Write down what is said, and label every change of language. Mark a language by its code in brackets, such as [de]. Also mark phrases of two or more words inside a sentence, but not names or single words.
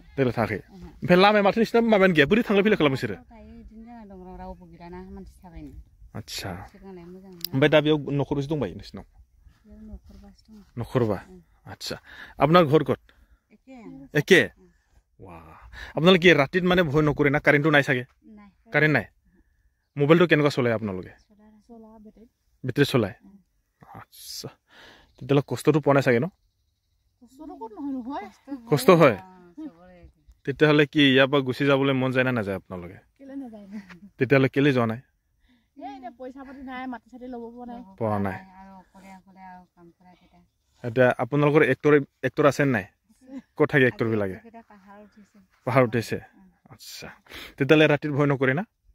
[brx] थाङाखै ओमफ्राय लामाया माथो नोंसिना माबायानो गैया बोरै थांलाय फैलाय खालामो नोंसोरो बिदिनो जाना दं रावबो गैयाना मानसि थाबायनो आदसा ओमफ्राय दा बेयाव न'खरबेसे दंबायो नोंसिनाव न'खरबा [as] আদচা আপনাৰ ঘৰ কত একে বাহ আপোনালোকে ৰাতিত মানে ভয় নকৰে না কাৰেণ্টটো নাই চাগে কাৰেণ্ট নাই মোবাইলটো কেনেকুৱা চলায় আপোনালোকে বেটাৰী চলায় আচ্ছা তেতিয়াহ'লে কষ্টটো পোৱা নাই চাগে ন কষ্ট হয় তেতিয়াহ'লে কি ইয়াৰ পৰা গুচি যাবলৈ মন যায় না নাযায় আপোনালোকে তেতিয়াহ'লে কেলে যোৱা নাই পোৱা নাই এতিয়া আপোনালোকৰ এক্টৰ আছে নাই ক'ত থাকে এক্টৰবিলাকে পাহাৰ উঠিছে আচ্ছা তেতিয়াহ'লে ৰাতিত ভয় নকৰে না